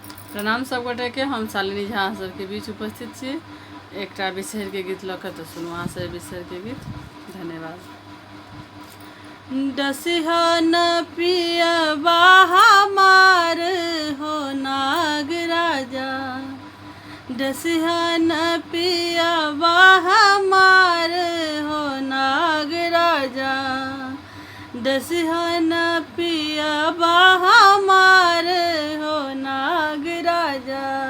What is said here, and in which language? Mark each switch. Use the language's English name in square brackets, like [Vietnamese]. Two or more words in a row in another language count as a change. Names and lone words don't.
[Maithili] प्रणाम सबगोटे के। हम शालिनी झा सबके बीच उपस्थित छी एकटा बिसहर के गीत लऽ कऽ। तऽ सुनू अहाँ सब बिसहर के गीत। धन्यवाद। डसिहा न पियबा हमार हो नाग राजा, डसिहा न पियबा हमार हो नाग राजा, डसिहा न पियबा हमार हो नाग राजा।